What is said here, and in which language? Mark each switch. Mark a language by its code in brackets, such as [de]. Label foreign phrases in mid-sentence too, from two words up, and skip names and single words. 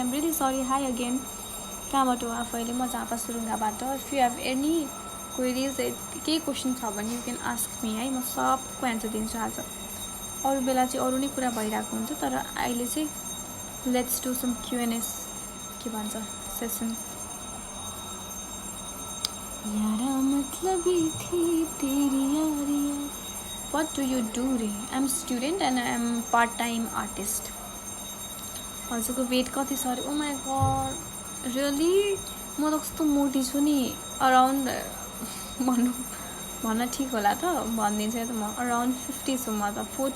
[en] I'm really sorry. Hi again. कहाँबाट हो आफू? [ne] अहिले म झापा सुरुङ्गाबाट। [en] if you have any queries, [ne] केही क्वेसन छ भने [en] you can ask me [ne] है, म सबको एन्सर दिन्छु। आज अरू बेला चाहिँ अरू नै कुरा भइरहेको हुन्छ, तर अहिले चाहिँ [en] let's do some Q&A [ne] के भन्छ सेसन। [hi] यारा मतलबी थी तेरी यारियाँ। [en] What do you do re? I am student and I am part time artist. [ne] हजुरको वेट कति छ अरे? [en] Oh my god, really? [ne] म त कस्तो मोटी छु नि। अराउन्ड भन्न ठिक होला त, भनिदिन्छु त म। अराउन्ड 50 छु म त।